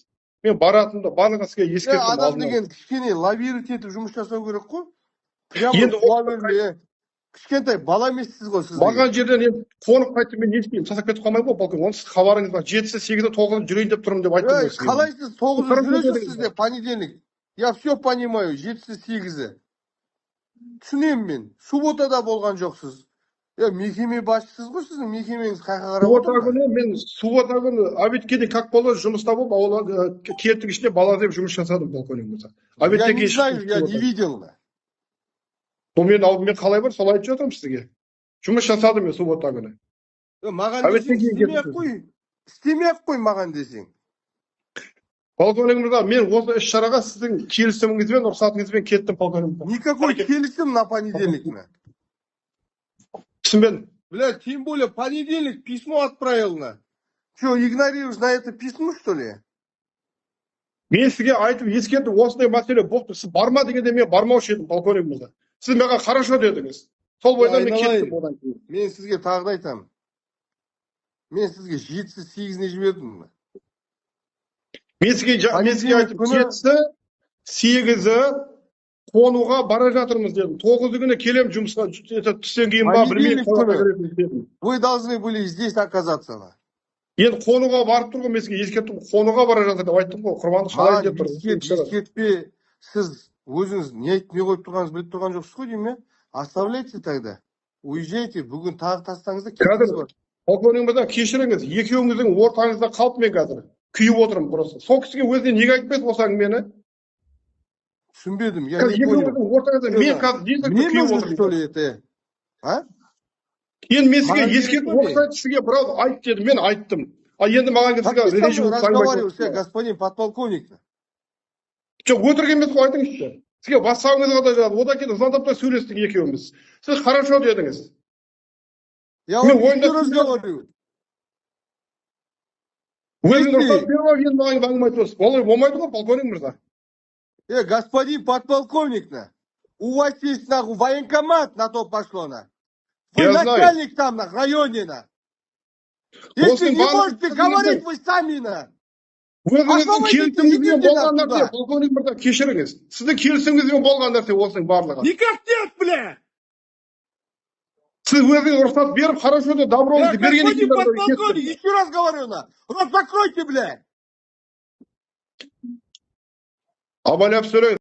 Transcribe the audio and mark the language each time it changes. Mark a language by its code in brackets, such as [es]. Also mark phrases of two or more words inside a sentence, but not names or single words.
[kk] Мен баратынымда барлығын сізге ескерттім. Адам деген кішкене лавировать етіп жұмыс жасау керек қой. Прямо Енді суа берме. Кішкентай бала емессіз ғой сіз. Маған жерден енді қонып қайтты, мен не істеймін? Тастап кетіп қалмай ма, полковник? Оның сіз хабарыңыз бар. 7-сі, 8-і, 9-ы жүрейін деп тұрмын деп айттым ғой сізге. Қалай сіз 9-ы жүресіз сізде понедельник? [ru] Я все понимаю. [kk] 7-сі, 8-і. Түсінемін мен. Субботада болған жоқсыз. Мекеме басшысыз ғой сіздің, мекемеңіз қайқа қарап отыр ма? Мен суббота күні обедке дейін как болды жұмыста болып, аула кеттің ішінде бала деп жұмыс жасадым, полковник. [ru] Я не знаю, я не видел. [kk] Бұл мен алдымен қалай бар, солай айтып жатырмын сізге. Жұмыс жасадым мен суббота күні. Маған десең істемей-ақ қой маған десең. Полковник мырза, мен осы іс-шараға сіздің келісіміңізбен, рұқсатыңызбен кеттім, полковник. [ru] Никакой келісім на понедельник. [kk] Түсінбедім. [ru] Блядь, тем более понедельник письмо отправил. Что, игнорируешь на это письмо, что ли? [kk] Мен сізге айтып ескертіп, осындай мәселе болды. Сіз барма дегенде мен бармаушы едім, полковник мырза. Сіз маған хорошо дедіңіз. Сол бойда мен кеттім одан кейін. Мен сізге тағы да айтамын. Мен сізге 7-сі, 8-іне жібердім. Мен сізге айтып, 7-сі, 8-і қонуға бара жатырмыз дедім. 9-ы күні келем жұмысқа түстен кейін ба, білмеймін. [ru] Вы должны были здесь оказаться. [kk] Енді қонуға барып тұрғы, мен сізге ескерттім, қонуға бара жатыр деп айттым ғой, құрбандық шалай деп тұр. Ескертпе, сіз өзіңіз не айтып не қойып тұрғаныңыз біліп тұрған жоқсыз ғой деймін. [ru] Оставляйте тогда. Уезжайте, [kk] бүгін тағы тастаңызда кетіңіз бар. Полковник мырза, кешіріңіз, екеуіңіздің ортаңызда қалып мен қазір. Күйіп отырмын просто. Сол кісіге өзіне неге айтпайды осы әңгімені? Түсінбедім, [ru] я не понял. [kk] Мен қазір күйіп отырмын. [ru] Что ли это? А? [kk] Енді мен сізге ескертіп, оқысайды сізге біраз айт деді, мен айттым. Енді маған сізге [ru] разговариваю, господин подполковник. [kk] Жоқ, өтірік емес қой, айтыңызшы. Сізге бастауыңызға да жазды, одан кейін звондап та сөйлестік екеуміз. Сіз хорошо дедіңіз. [ru] Я вам еще раз говорю. [kk] Өзіңіз рұқсат беріп алып, енді маған әңгіме айтып отырсыз. Олай болмайды ғой, полковник мырза. [ru] Господин подполковник, у вас есть военкомат на то пошло. Вы начальник там на районе. Если не можете говорить, вы сами. [kk] Өзіңіздің келісіміңізбен болған нәрсе, полковник мырза, кешіріңіз. Сіздің келісіміңізбен болған нәрсе осының барлығы. [ru] Никак нет, бля! [kk] Сіз өзіңіз рұқсат беріп, хорошо да доброңызды берген екен. [ru] Господин подполковник, еще раз говорю, рот закройте, бля! [kk] Абайлап сөйлеңіз.